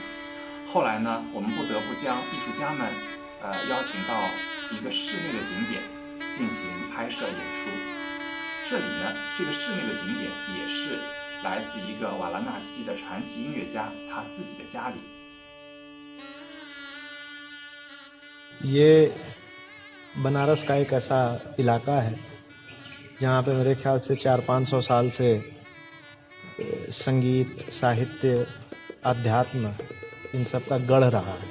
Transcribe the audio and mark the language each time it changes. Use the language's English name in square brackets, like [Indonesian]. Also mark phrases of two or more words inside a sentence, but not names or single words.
[Chinese] 后来呢，我们不得不将艺术家们邀请到一个室内的景点进行拍摄演出。这里呢，这个室内的景点也是来自一个瓦拉纳西的传奇音乐家他自己的家里。 [Hindi] ये बनारस का एक ऐसा इलाका है जहाँ पे मेरे ख्याल से 400-500 साल से संगीत, साहित्य, अध्यात्म इन सब का गढ़ रहा है।